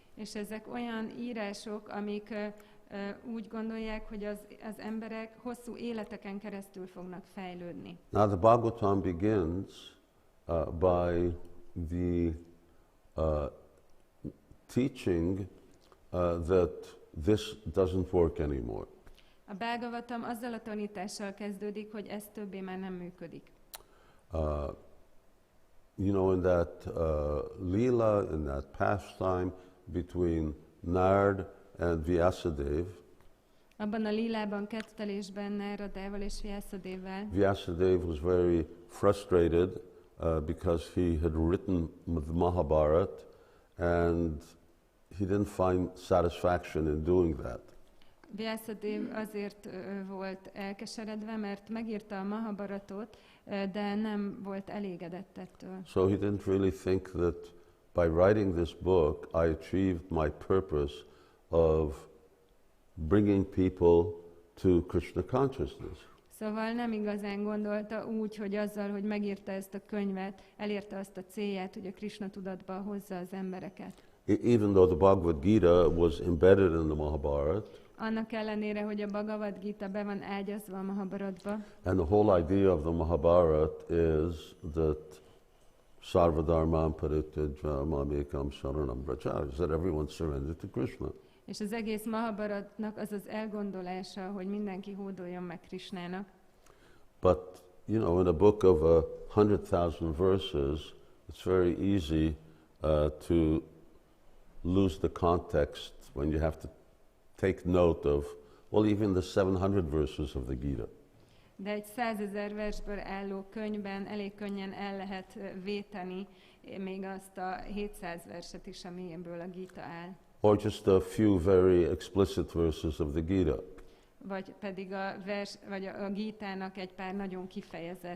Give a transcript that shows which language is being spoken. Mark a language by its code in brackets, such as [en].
[hu] És ezek olyan írások, amik úgy gondolják, hogy az emberek hosszú életeken keresztül fognak fejlődni. [en] Now the Bhagavatam begins by the teaching that this doesn't work anymore. [hu] A Bhagavatam azzal a tanítással kezdődik, hogy ez többé már nem működik. [en] You know, in that lila, in that pastime between Nard and Vyasadeva. [hu] Abban a lilában, kettelésben Náradával és Vyasadevvel. [en] Vyasadeva was very frustrated because he had written the Mahabharata and he didn't find satisfaction in doing that. [hu] Vyasadeva azért volt elkeseredve, mert megírta a Mahabharatot, de nem volt elégedett ettől. [en] So he didn't really think that by writing this book I achieved my purpose of bringing people to Krishna consciousness. [hu] Szóval nem igazán gondolta úgy, hogy azzal, hogy megírta ezt a könyvet, elérte azt a célját, hogy a Krishna tudatba hozza az embereket. [en] Even though the Bhagavad Gita was embedded in the Mahabharata, [hu] annak ellenére, hogy a Bhagavad Gita be van ágyazva a Mahabharatba. [en] And the whole idea of the Mahabharata is that [sa] Sarvadharman Parityaja Mamekam Sharanam Vraja, [en] is that everyone surrendered to Krishna. [hu] És az egész Mahabharatnak az az elgondolása, hogy mindenki hódoljon meg Krishnának. [en] But, you know, in a book of 100,000 verses, it's very easy to lose the context when you have to take note of, well, even the 700 verses of the Gita. [hu] De egy 100 000 versből álló könyvben elég könnyen el lehet véteni még azt a 700 verset is, amiből a Gita áll. [en] Or just a few very explicit verses of the Gita. [hu] Vagy pedig a Gítának egy pár nagyon kifejezett